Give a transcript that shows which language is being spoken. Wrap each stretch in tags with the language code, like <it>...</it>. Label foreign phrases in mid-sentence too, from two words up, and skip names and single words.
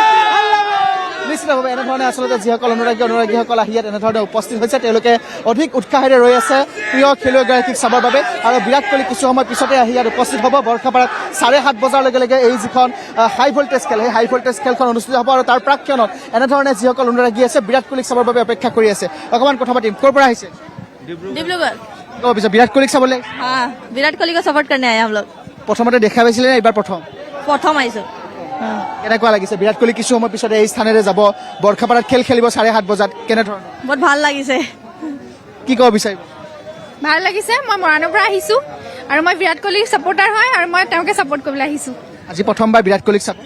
<as>নিশ্চিতভাৱে এনেধৰণে আচলতে আচলতে যিসকল অনুৰাগীসকল আহি ইয়াত এনেধৰণে উপস্থিত হৈছে তেওঁলোকে অধিক উৎসাহেৰে ৰৈ আছে প্ৰিয় খেলুৱৈগৰাকীক চাবৰ বাবে আৰু বিৰাট কোহলি কিছু সময় পিছতে আহি ইয়াত উপস্থিত হ'ব বৰ্ষাপাৰাত 7:30 বজাৰ লগে লগে এই যিখন</as> <en>high voltage</en> <as>খেল সেই</as> <en>high voltage</en> <as>খেলখন অনুষ্ঠিত হ'ব আৰু তাৰ প্ৰাক্ষণত এনেধৰণে যিসকল অনুৰাগী আছে বিৰাট কোহলিক চাবৰ বাবে অপেক্ষা কৰি আছে অকণমান কথা পাতিম ক'ৰ পৰা আহিছে डिब्रूगढ़ ক'ব বিচাৰে বিৰাট কোহলিক চাবলৈ</as> <hi>हाँ विराट कोहली को सपोर्ट करने आए हम लोग</hi> <as>প্ৰথমতে দেখা পাইছিলে নে এইবাৰ প্ৰথম প্ৰথম আহিছো কেনেকুৱা লাগিছে বিৰাট কোহলি কিছু সময় পিছতে এই স্থানেৰে যাব বৰ্ষাপাৰাত খেল খেলিব 7:30 বজাত কেনেধৰণৰ बहुत ভাল লাগিছে কি ক'ব বিচাৰিব ভাল লাগিছে মই মৰাণৰ পৰা আহিছোঁ আৰু মই বিৰাট কোহলিৰ ছাপোৰ্টাৰ হয় আৰু মই তেওঁকে ছাপোৰ্ট কৰিবলৈ আহিছোঁ আজি প্ৰথমবাৰ বিৰাট কোহলিক চাব</as>